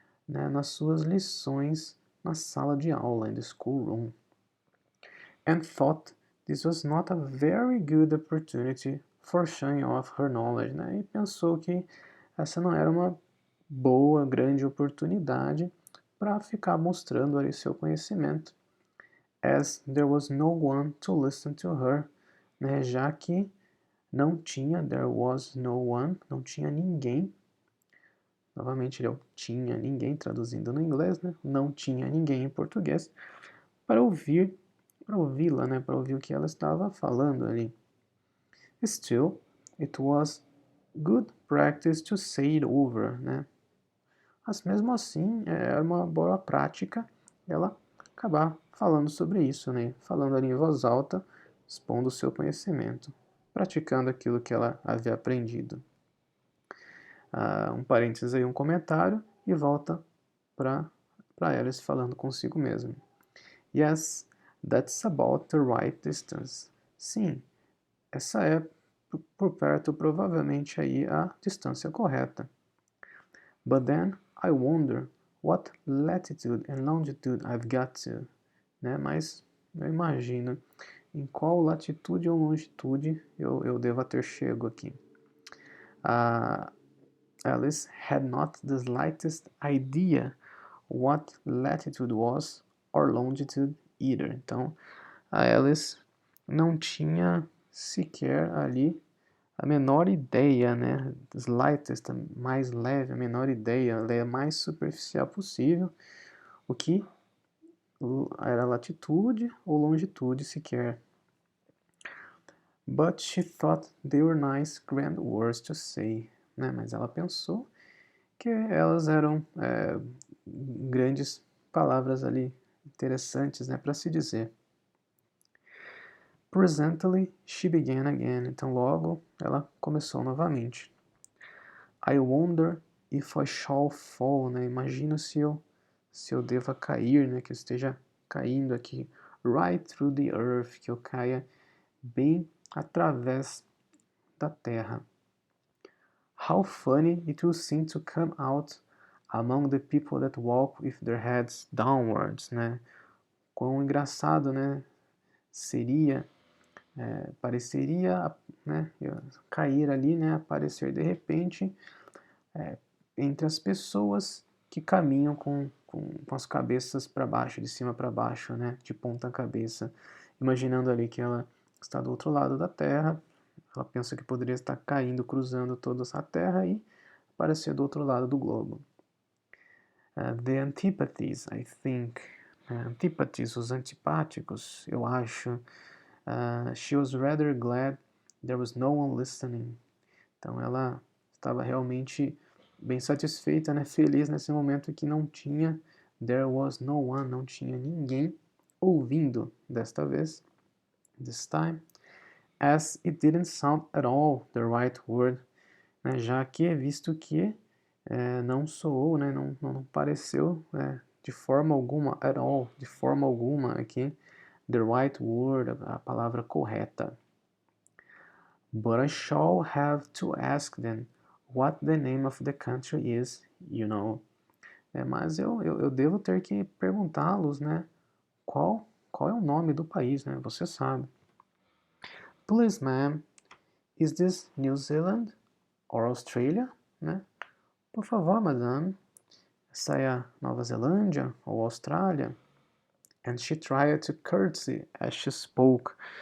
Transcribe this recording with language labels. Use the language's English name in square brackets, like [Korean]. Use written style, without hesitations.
[Portuguese] né, nas suas lições na sala de aula, [English] in the schoolroom, [Portuguese] and thought this was not a very good opportunity for showing off her knowledge, né, e pensou que essa não era uma boa, grande oportunidade para ficar mostrando ali seu conhecimento, [English] as there was no one to listen to her, [Portuguese] né, já que não tinha, [English] there was no one, [Portuguese] não tinha ninguém. Novamente, ele tinha ninguém, traduzindo no inglês, né? Não tinha ninguém em português, para ouvi-la, né? Para ouvir o que ela estava falando ali. [English] Still, it was good practice to say it over, né? [Portuguese] Mas mesmo assim, é uma boa prática ela acabar falando sobre isso, né? Falando ali em voz alta, expondo o seu conhecimento, praticando aquilo que ela havia aprendido. Um parênteses aí, um comentário, e volta para Alice falando consigo mesmo. [English] Yes, that's about the right distance. [Portuguese] Sim, essa é por perto provavelmente aí a distância correta. [English] But then I wonder what latitude and longitude I've got to. Né? [Portuguese] Mas eu imagino em qual latitude ou longitude eu devo ter chego aqui. [English] Alice had not the slightest idea what latitude was or longitude either. [Portuguese] Então, a Alice não tinha sequer ali a menor ideia, né? Slightest, mais leve, a menor ideia, a mais superficial possível, o que era latitude ou longitude sequer. [English] But she thought they were nice, grand words to say, né? [Portuguese] Mas ela pensou que elas eram grandes palavras ali, interessantes, né, para se dizer. [English] Presently, she began again. [Portuguese] Então, logo, ela começou novamente. [English] I wonder if I shall fall, né? [Portuguese] Imagino se eu deva cair, né? Que eu esteja caindo aqui. [English] Right through the earth, [Portuguese] que eu caia bem através da terra. [English] How funny it will seem to come out among the people that walk with their heads downwards, né? [Portuguese] Quão engraçado, né? Seria, pareceria, né? Cair ali, né? Aparecer de repente entre as pessoas que caminham com as cabeças para baixo, de cima para baixo, né? De ponta cabeça, imaginando ali que ela está do outro lado da Terra. Ela pensa que poderia estar caindo, cruzando toda essa Terra e aparecer do outro lado do globo. [English] The antipathies, I think. [Portuguese] Antipathies, os antipáticos, eu acho. [English] She was rather glad there was no one listening. [Portuguese] Então ela estava realmente bem satisfeita, né, feliz nesse momento que não tinha, [English] there was no one, [Portuguese] não tinha ninguém ouvindo desta vez, [English] this time, as it didn't sound at all the right word, [Portuguese] né, já que visto que não soou, né, não pareceu de forma alguma, [English] at all, [Portuguese] de forma alguma aqui, [English] the right word, [Portuguese] a palavra correta. [English] But I shall have to ask them what the name of the country is, you know. [Portuguese] Mas eu devo ter que perguntá-los, né, qual é o nome do país, né, você sabe. [English] Please, ma'am, is this New Zealand or Australia, né? [Portuguese] Por favor, madame, essa é a Nova Zelândia ou Austrália? [English] And she tried to curtsy as she spoke.